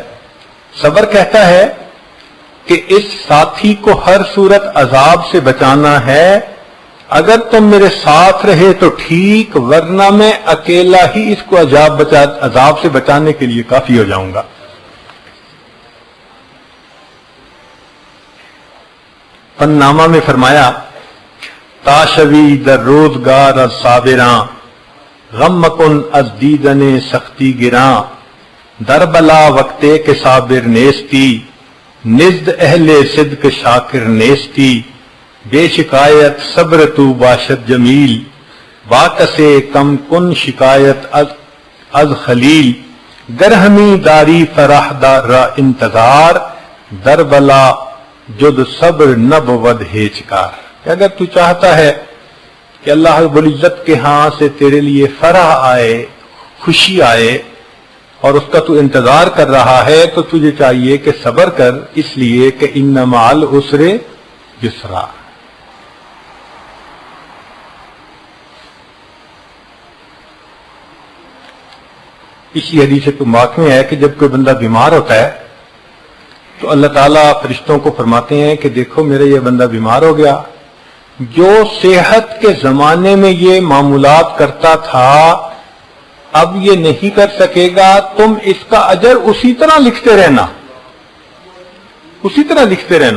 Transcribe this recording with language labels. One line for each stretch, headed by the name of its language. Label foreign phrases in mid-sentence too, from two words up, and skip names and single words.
Urdu: صبر کہتا ہے کہ اس ساتھی کو ہر صورت عذاب سے بچانا ہے، اگر تم میرے ساتھ رہے تو ٹھیک، ورنہ میں اکیلا ہی اس کو عذاب سے بچانے کے لیے کافی ہو جاؤں گا۔ فن نامہ میں فرمایا،
Persian: تاشوی در روزگار از صابراں، غم مکن از دیدن سختی گراں، در بلا وقتے کے صابر نیستی، نزد اہل صدق شاکر نیستی، بے شکایت صبر تو باشد جمیل، باکسے کم کن شکایت از خلیل، گرہمی داری فرح را انتظار، در بلا جد صبر نب ود ہیچکار۔
Urdu: کہ اگر تو چاہتا ہے کہ اللہ رب العزت کے ہاں سے تیرے لیے فرح آئے، خوشی آئے، اور اس کا تو انتظار کر رہا ہے، تو تجھے چاہیے کہ صبر کر، اس لیے کہ
Arabic: ان مع العسر یسرا۔
Urdu: اسی حدیث پاک میں ہے کہ جب کوئی بندہ بیمار ہوتا ہے تو اللہ تعالیٰ فرشتوں کو فرماتے ہیں کہ دیکھو میرا یہ بندہ بیمار ہو گیا، جو صحت کے زمانے میں یہ معمولات کرتا تھا اب یہ نہیں کر سکے گا، تم اس کا اجر اسی طرح لکھتے رہنا، اسی طرح لکھتے رہنا۔